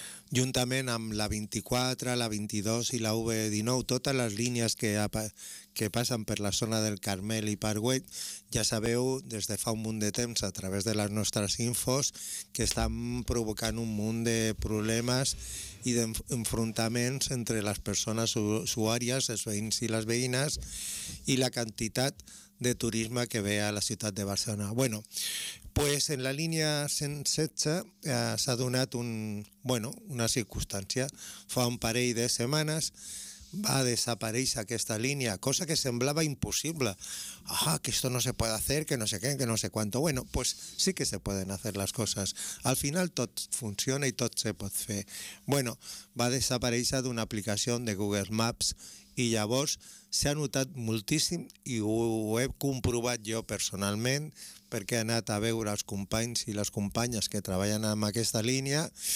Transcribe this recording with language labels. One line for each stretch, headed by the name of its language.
Catalan: juntament amb la 24, la 22 i la V19, totes les línies que passen per la zona del Carmel i Parkway, ja sabeu des de fa un munt de temps a través de les nostres infos que estan provocant un munt de problemes i d'enfrontaments entre les persones usuàries, els veïns i les veïnes, i la quantitat de turisme que ve a la ciutat de Barcelona. Bueno, pues en la línia 116 s'ha donat una circumstància. Fa un parell de setmanes
Spanish: va a desaparecer
Catalan: aquesta línia, cosa que semblava impossible.
Spanish: Ah, que esto no se puede hacer, que no sé qué, que no sé cuánto. Bueno, pues sí que se pueden hacer las cosas.
Catalan: Al final tot funciona i tot se pot fer. Bueno, va desaparecer d'una aplicació de Google Maps i llavors s'ha notat moltíssim i ho he comprovat jo personalment perquè he anat a veure els companys i les companyes que treballen en aquesta línia.